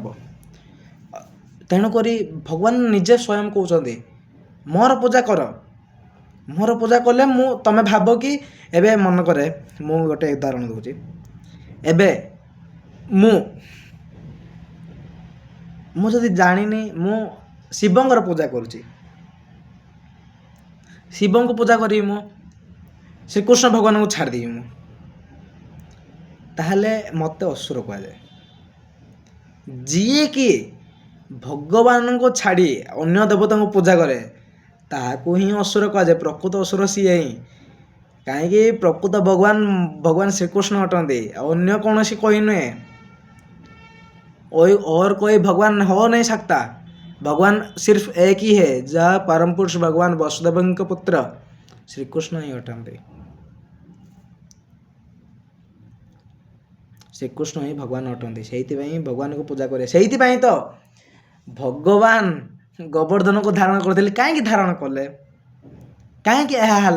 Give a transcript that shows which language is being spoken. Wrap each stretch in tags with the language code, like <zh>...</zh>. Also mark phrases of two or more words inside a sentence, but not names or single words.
<or>ତେଣୁକରି ଭଗବାନ ନିଜେ ସ୍ୱୟଂ କହୁଛନ୍ତି ମୋର ପୂଜା କର, ମୋର ପୂଜା କଲେ ତମେ ଭାବ କି ଏବେ ମନେକରେ ମୁଁ ଗୋଟେ ଉଦାହରଣ ଦେଉଛି, ଏବେ ମୁଁ ଯଦି ଜାଣିନି ମୁଁ ଶିବଙ୍କର ପୂଜା କରୁଛି, ଶିବଙ୍କୁ ପୂଜା କରିବି, ମୁଁ ଶ୍ରୀକୃଷ୍ଣ ଭଗବାନଙ୍କୁ ଛାଡ଼ିଦେବି ମୁଁ, ତାହେଲେ ମୋତେ ଅସୁର କୁହାଯାଏ। ଯିଏକି ଭଗବାନଙ୍କୁ ଛାଡ଼ି ଅନ୍ୟ ଦେବତାଙ୍କୁ ପୂଜା କରେ ତାହାକୁ ହିଁ ଅସୁର କୁହାଯାଏ। ପ୍ରକୃତ ଅସୁର ସିଏ ହିଁ, କାହିଁକି ପ୍ରକୃତ ଭଗବାନ ଶ୍ରୀକୃଷ୍ଣ ଅଟନ୍ତି, ଅନ୍ୟ କୌଣସି କହି ନୁହେଁ।</or> <hi>और कोई भगवान हो नहीं सकता, भगवान सिर्फ एक ही है, जहाँ परम पुरुष भगवान वसुदेवଙ୍କ पुत्र</hi> <or>ଶ୍ରୀକୃଷ୍ଣ ହିଁ ଅଟନ୍ତି। ଶ୍ରୀକୃଷ୍ଣ ହିଁ ଭଗବାନ ଅଟନ୍ତି, ସେଇଥିପାଇଁ ଭଗବାନଙ୍କୁ ପୂଜା କରେ। ସେଇଥିପାଇଁ ତ ଭଗବାନ ଗୋବର୍ଦ୍ଧନକୁ ଧାରଣ କରିଥିଲେ। କାହିଁକି ଧାରଣ କଲେ, କାହିଁକି ଏହା ହେଲା?</or>